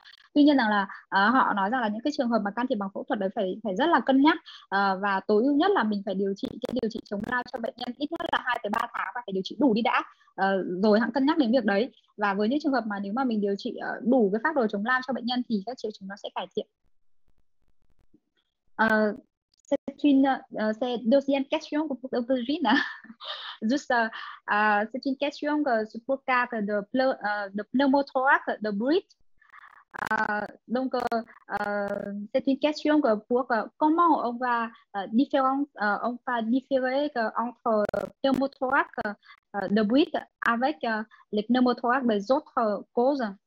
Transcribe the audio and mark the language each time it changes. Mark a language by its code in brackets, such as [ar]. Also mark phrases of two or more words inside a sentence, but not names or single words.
[vi] Tuy nhiên rằng là họ nói rằng là những cái trường hợp mà can thiệp bằng phẫu thuật đấy phải rất là cân nhắc, và tối ưu nhất là mình phải điều trị chống lao cho bệnh nhân ít nhất là 2 tới 3 tháng và phải điều trị đủ đi đã, rồi hãng cân nhắc đến việc đấy. Và với những trường hợp mà nếu mà mình điều trị đủ cái phác đồ chống lao cho bệnh nhân thì các triệu chứng nó sẽ cải thiện. [fr] C'est deuxième question của Dr. Gina. Juste, c'est une question pour le cas de pneumothorax de Brit. Donc, c'est une question pour comment on va différer entre pneumothorax de Brit avec les pneumothorax des autres causes.